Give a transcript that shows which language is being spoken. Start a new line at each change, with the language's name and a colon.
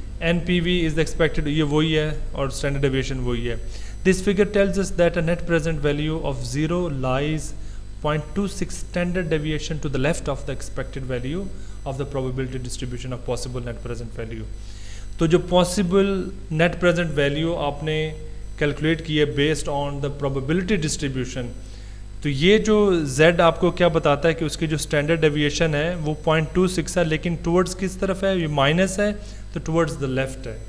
English: NPV is the expected,
Urdu: یہ وہی ہے, اور standard deviation وہی ہے.
English: This figure tells us that a net present value of 0 lies 0.26 standard deviation to the left of the expected value of the probability distribution of possible net present value.
Urdu: تو جو possible net present value آپ نے calculate کی ہے
English: based on the probability distribution,
Urdu: تو یہ جو Z آپ کو کیا بتاتا ہے کہ اس کی جو اسٹینڈرڈ ڈیویشن ہے وہ 0.26 ہے, لیکن ٹورڈز کس طرف ہے, یہ مائنس ہے, تو ٹورڈز دا لیفٹ ہے.